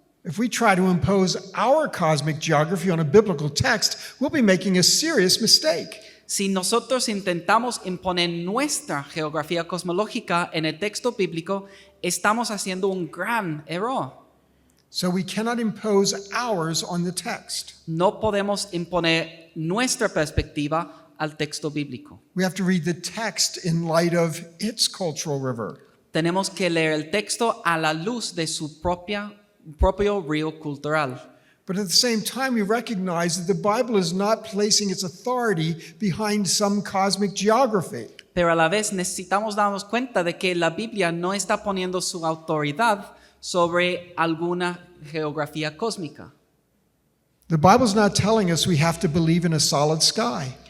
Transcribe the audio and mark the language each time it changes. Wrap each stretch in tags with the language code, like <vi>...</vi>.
<en>If we try to impose our cosmic geography on a biblical text, we'll be making a serious mistake.</en> <es>Si nosotros intentamos imponer nuestra geografía cosmológica en el texto bíblico, estamos haciendo un gran error.</es> <en>So we cannot impose ours on the text.</en> <es>No podemos imponer nuestra perspectiva al texto bíblico.</es> <en>We have to read the text in light of its cultural river.</en> <es>Tenemos que leer el texto a la luz de su propio río cultural.</es> <en>But at the same time, we recognize that the Bible is not placing its authority behind some cosmic geography.</en> <es>Pero a la vez necesitamos darnos cuenta de que la Biblia no está poniendo su autoridad sobre alguna geografía cósmica.</es> <en>The Bible's not telling us we have to believe in a solid sky.</en>